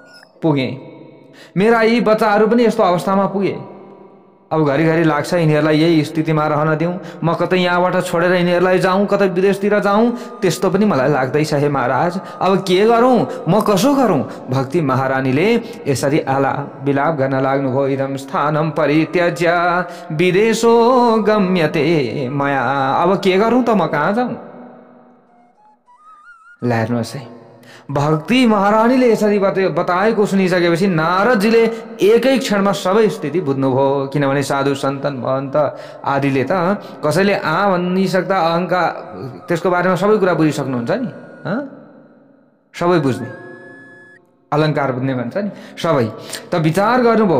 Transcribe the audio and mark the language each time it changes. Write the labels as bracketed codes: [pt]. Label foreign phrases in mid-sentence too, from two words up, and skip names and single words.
[ne] मेरा यी बच्चाहरू पनि यस्तो अवस्थामा पुगे। अब घरिघरि लाग्छ यिनीहरूलाई यही स्थितिमा रहन दिउँ, म कतै यहाँबाट छोडेर यिनीहरूलाई जाउँ, कतै विदेशतिर जाउँ, त्यस्तो पनि मलाई लाग्दैछ हे महाराज। अब के गरौँ, म कसो गरौँ? भक्ति महारानीले यसरी आला विलाप गर्न लाग्नुभयो। [sa] इदं स्थानं परित्यज्य विदेशो गम्यते मया। [ne] अब के गरौँ त, म कहाँ जाउँ? हेर्नुहोस् है, भक्ति महारानीले यसरी बताएको सुनिसकेपछि नारदजीले एकै क्षणमा सबै स्थिति बुझ्नुभयो। किनभने साधु सन्तन महन्त आदिले त कसैले भनिसक्दा अहङ्कार त्यसको बारेमा सबै कुरा बुझिसक्नुहुन्छ नि, सबै बुझ्ने, अलङ्कार बुझ्ने भन्छ नि, सबै त विचार गर्नुभयो।